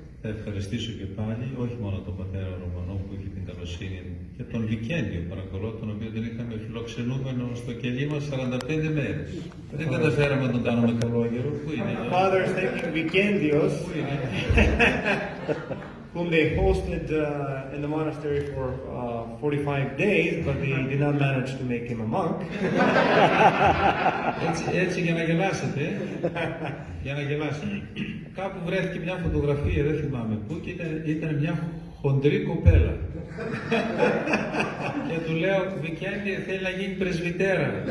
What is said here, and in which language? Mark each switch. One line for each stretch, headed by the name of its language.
Greek: Θα ευχαριστήσω και πάλι όχι μόνο τον πατέρα Ρωμανό που είχε την καλοσύνη και τον Βικέντιο, παρακαλώ, τον οποίο τον είχαμε φιλοξενούμενο στο κελί μας 45 μέρες. Δεν καταφέραμε να τον κάνουμε καλόγερο. Πού είναι?
English: Father is thanking Vikendios, whom they hosted in the monastery for 45 days, but they did not manage to make him a monk.
Greek: Έτσι για να γελάσετε, για να γελάσετε. Κάπου βρέθηκε μια φωτογραφία, δεν θυμάμαι πού, και ήταν μια χοντρή κοπέλα. Και του λέω, Βικέντη, θέλει να γίνει πρεσβυτέρα.